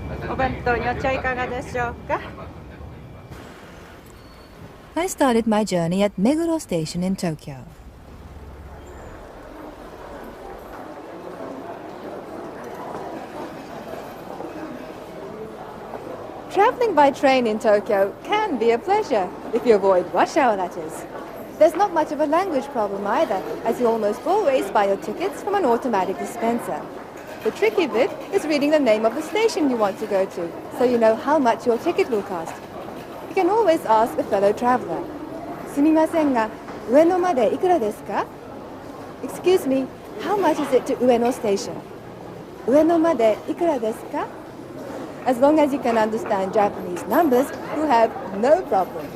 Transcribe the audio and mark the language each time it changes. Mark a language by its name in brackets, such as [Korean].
[Japanese] お弁当にお茶いかがでしょうか [English] ？I started my journey at Meguro Station in Tokyo. Traveling by train in Tokyo can be a pleasure, if you avoid rush hour, that is. There's not much of a language problem either, as you almost always buy your tickets from an automatic dispenser. The tricky bit is reading the name of the station you want to go to, so you know how much your ticket will cost. You can always ask a fellow traveler. [Japanese] すみませんが、上野までいくらですか? [English] Excuse me, how much is it to Ueno Station? [Japanese] 上野までいくらですか? [English] As long as you can understand Japanese numbers, you have no problem.